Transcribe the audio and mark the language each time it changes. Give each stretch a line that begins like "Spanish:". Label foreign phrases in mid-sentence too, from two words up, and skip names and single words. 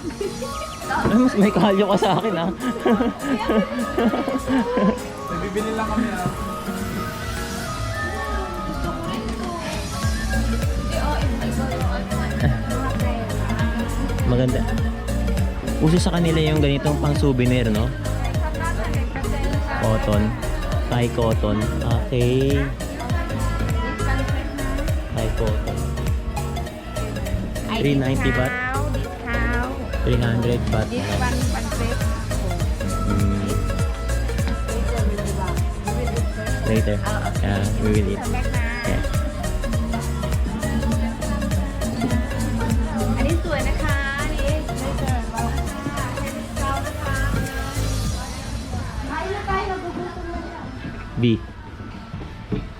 Filipino: Ay, mas may kalyo ka sa akin ah. Nagbibili lang kami ah. Maganda. Uso sa kanila yung ganitong pang souvenir, no?
English: Cotton. Thai cotton. Okay. Thai cotton. 390 baht. 300 baht. Hmm. Later. Yeah, we will eat. Yeah.
Thai: อันนี้สวยนะคะอันนี้
English: B.